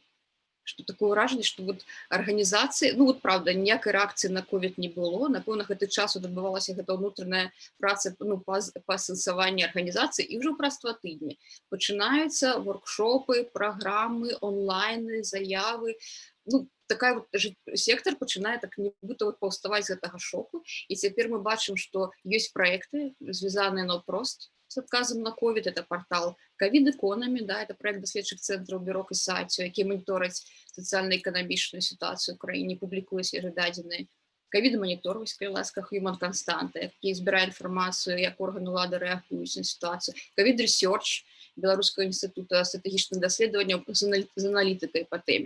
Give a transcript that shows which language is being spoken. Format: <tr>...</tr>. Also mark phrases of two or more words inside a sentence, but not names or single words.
<be>Што такое ўражанне, што вот арганізацыі,</be> <ru>ну вот правда,</ru> <be>ніякай рэакцыі на ковід не было, напэўна, гэты час адбывалася гэта ўнутраная праца, ну, па асэнсаванні арганізацыі, і ўжо праз 2 тыдні пачынаюцца воркшопы, праграмы, онлайны, заявы. Ну, такая вот сектор пачынае так нібыта вот паўставаць з гэтага шоку, і цяпер мы бачым, што ёсць праекты, звязаныя наўпрост с адказам на COVID.</be> <ru>Это портал</ru> <be>COVID Economy, да,</be> <ru>это проект</ru> <be>даследчых центраў бюро Касацыю, які моніторыць сацыяльна-эканамічную сітуацыю ў краіне, публікуе свежыя дадзеныя. COVID-монітор, вось калі ласка, Human Constante, які збірае інфармацыю, як органы ўлады рэагуюць на сітуацыю. COVID Research Беларускага інстытута стратэгічных даследаванняў з аналітыкай па тэме.</be>